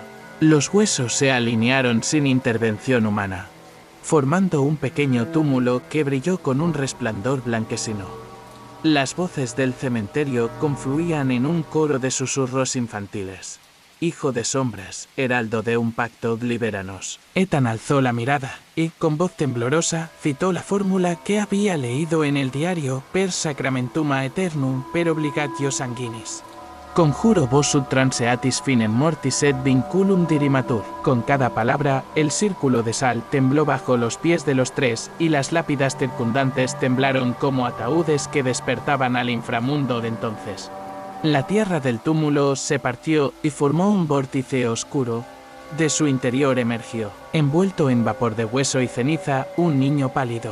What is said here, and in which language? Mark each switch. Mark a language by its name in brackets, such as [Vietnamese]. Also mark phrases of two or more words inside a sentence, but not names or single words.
[Spanish] Los huesos se alinearon sin intervención humana, formando un pequeño túmulo que brilló con un resplandor blanquecino. Las voces del cementerio confluían en un coro de susurros infantiles. Hijo de sombras, heraldo de un pacto, libéranos. Ethan alzó la mirada y, con voz temblorosa, citó la fórmula que había leído en el diario: [Latin] per sacramentum aeternum, per obligatio sanguinis. Conjuro vos ut transeatis finem mortis et vinculum dirimatur. [Spanish] Con cada palabra, el círculo de sal tembló bajo los pies de los tres, y las lápidas circundantes temblaron como ataúdes que despertaban al inframundo de entonces. La tierra del túmulo se partió y formó un vórtice oscuro. De su interior emergió, envuelto en vapor de hueso y ceniza, un niño pálido.